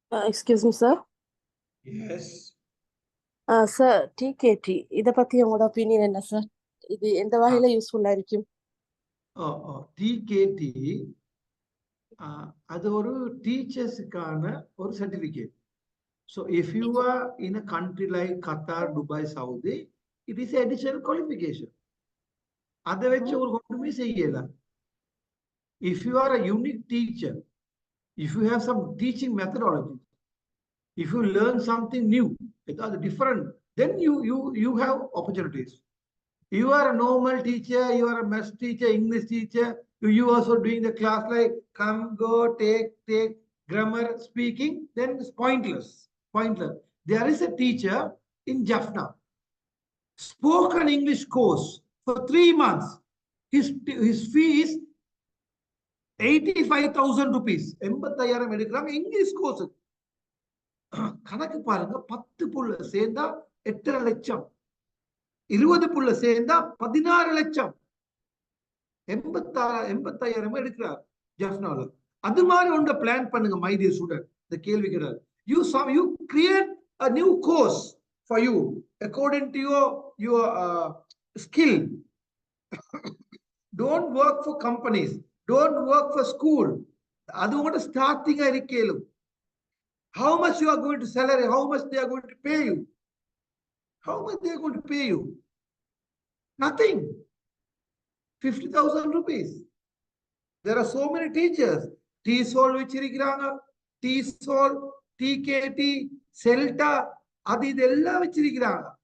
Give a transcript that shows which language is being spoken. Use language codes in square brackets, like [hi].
[en] Excuse me sir. Yes [ta] sir, TKD இதை பத்தி உங்களோட ஒப்பீனியன் என்ன சார்? இது எந்த வகையில யூஸ்ஃபுல்லா இருக்கும்? டிகேடி அது ஒரு டீச்சர்ஸுக்கான ஒரு certificate. [en] So if you are in a country like Qatar, Dubai, Saudi, it is an additional qualification. [ta] அதை வச்சு ஒரு ஒன்றுமே செய்யல. [en] If you are a unique teacher, if you have some teaching methodology, if you learn something new, different, then you have opportunities. You are a normal teacher, you are a math teacher, English teacher, you also doing the class like come, go, take, grammar, speaking, then it's pointless. There is a teacher in Jaffna, spoken English course for 3 months. His fee is 85,000 rupees. [ta] 85,000 எடுக்கிறாங்க English course. கணக்கு பாருங்க, 10 புள்ள சேர்ந்தா 8.5 லட்சம், 20 புள்ள சேர்ந்தா 16 லட்சம். 85,000 எடுக்கிறார் ஜஃப்னால. அது மாதிரி ஒன்றை பிளான் பண்ணுங்க [en] My dear student. [ta] இந்த கேள்வி கிடையாது. [en] You create a new course for you according to your skill. Don't work for companies, don't work for school. [ta] அது உங்களோட ஸ்டார்டிங்கா இருக்கேலும். [en] How much you are going to salary, how much they are going to pay you? How much they are going to pay you? Nothing. 50,000 rupees. There are so many teachers. [ta] TESOL வச்சிருக்கிறாங்க, TESOL, TKT, CELTA, அது இதெல்லாம் வச்சிருக்கிறாங்க.